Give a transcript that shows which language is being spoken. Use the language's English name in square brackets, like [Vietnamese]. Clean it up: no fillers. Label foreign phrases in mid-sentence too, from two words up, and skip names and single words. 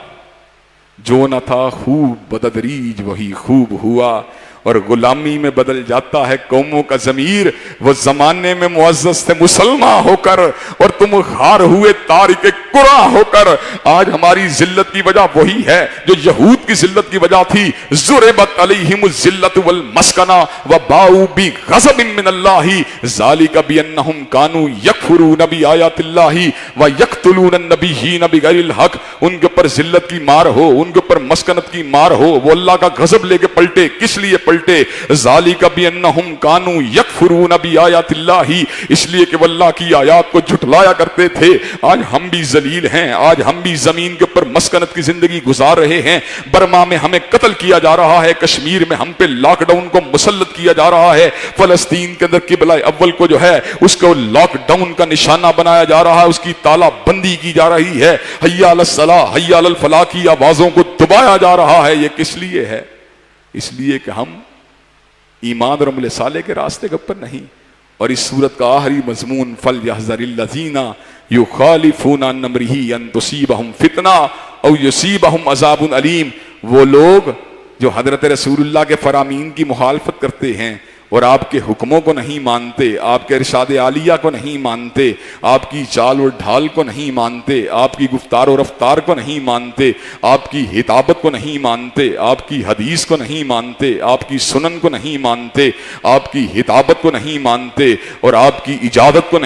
[Hindi] जो न था खूब बददरीज वही खूब हुआ। और गुलामी में बदल जाता है कौमों का ज़मीर। वो जमाने में मुअज़्ज़ज़ थे मुसलमान होकर और तुम खार हुए तारिक कुरा होकर। आज हमारी जिल्लत की वजह वही है जो यहूद की जिल्लत की वजह थी। [Arabic] ضربت عليهم الذلة والمسكنة وباءوا بغضب من الله ذلك بأنهم كانوا يكفرون بآيات الله ويقتلون النبيين بغير الحق. [Hindi] उनके ऊपर जिल्लत की मार हो, उनके ऊपर मस्कनत की मार हो, वो अल्लाह का गज़ब लेके पलटे। किस लिए पलटे? [Arabic] ذلك بأنهم كانوا يكفرون بآيات الله, [Hindi] इसलिए कि अल्लाह की आयात को झुठलाया करते थे। आज हम भी जलील हैं, आज हम भी जमीन के ऊपर मस्कनत की जिंदगी गुजार रहे हैं। बर्मा में हमें कत्ल किया जा रहा है, कश्मीर में हम पे लॉकडाउन को मुसल्लत किया जा रहा है, फलस्तीन के अंदर किबला अव्वल को जो है उसको लॉकडाउन का निशाना बनाया जा रहा है, उसकी तालाबंदी की जा रही है। [Arabic] حي على الصلاة حي على الفلاح [Hindi] की आवाजों को दबाया जा रहा है। ये किस लिए है? इसलिए कि हम ईमान और अमले साले के रास्ते के ऊपर नहीं। और इस सूरत का आखिरी मजमून [Arabic] فليحذر الذين يخالفون عن أمره أن تصيبهم فتنة أو يصيبهم عذاب أليم. [Hindi] वो लोग जो हजरत रसूलुल्लाह के फरामीन की मुखालफत करते हैं और आपके हुक्मों को नहीं मानते, आपके इरशाद आलिया को नहीं मानते, आपकी चाल और ढाल को नहीं मानते, आपकी गुफ्तार और रफ्तार को नहीं मानते, आपकी हिताबत को नहीं मानते, आपकी हदीस को नहीं मानते, आपकी सुनन को नहीं मानते, आपकी हिताबत को नहीं मानते और आपकी इजाजत को